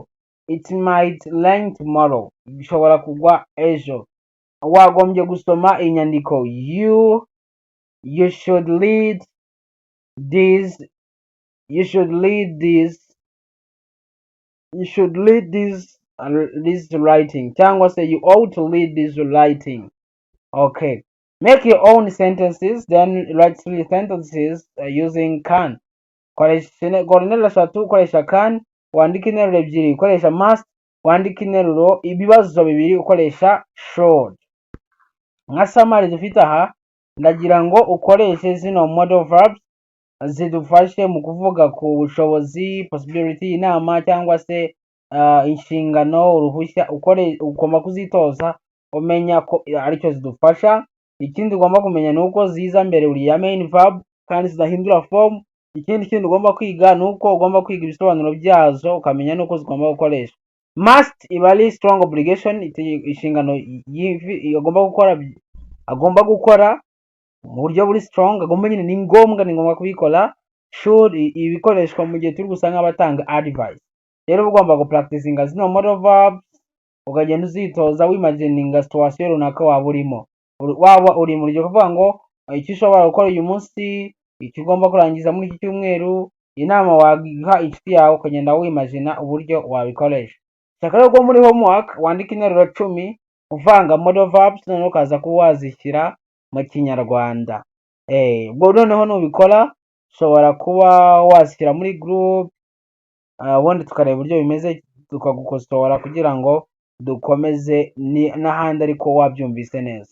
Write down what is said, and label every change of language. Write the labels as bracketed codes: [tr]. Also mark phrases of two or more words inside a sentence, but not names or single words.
[en] It might rain tomorrow, [rw] ishobora kugwa ejo. Wagombye gusoma inyandiko. [en] You should read this writing, [rw] cyangwa se [en] you ought to read this writing. Okay, make your own sentences, then write 3 sentences using can. [rw] Koresha interuro eshatu, ukoresha can, wandika interuro ebyiri ukoresha must, wandika interuro ibibazo bibiri ukoresha should. Nka summary dufite aha, ndagira ngo ukoreshe zino [en] modal verbs [rw] zidufashe mu kuvuga ku bushobozi, possibility, inama cyangwa se inshingano, uruhushya. Ugomba kuzitoza umenya ko aricyo zidufasha. Ikindi ugomba kumenya nuko ziza mbere uriya [en] main verb [rw] kandi zidahindura form. Ikindi ugomba kwiga nuko ugomba kwiga ibisobanuro byazo ukamenya nuko zigomba gukoresha. Must iba ari [en] strong obligation, [rw] inshingano agomba gukora mu buryo buri strong, agomba nyine ni ngombwa kubikora. Should ibikoreshwa mu gihe turi gusa nk'abatanga advice. Rero ugomba gupracticinga zino [en] modal verbs, [rw] ukagenda uzitoza wimagininga situation runaka waba urimo. Waba uri mu rugero kuvuga ngo icyo ushobora gukora uyu munsi, icyo ugomba kurangiza muri iki cyumweru, inama wagiha inshuti yawe, ukagenda wimagina uburyo wabikoresha. Shaka rero muri homework wandika interuro 10 uvanga [en] modal verbs, [rw] none ukaza kuba wazishyira mu Kinyarwanda. Ubwo noneho nubikora ushobora kuba wazishyira muri group, ubundi tukareba uburyo bimeze, tukagukosora kugira ngo dukomeze n'ahandi ariko wabyumvise neza.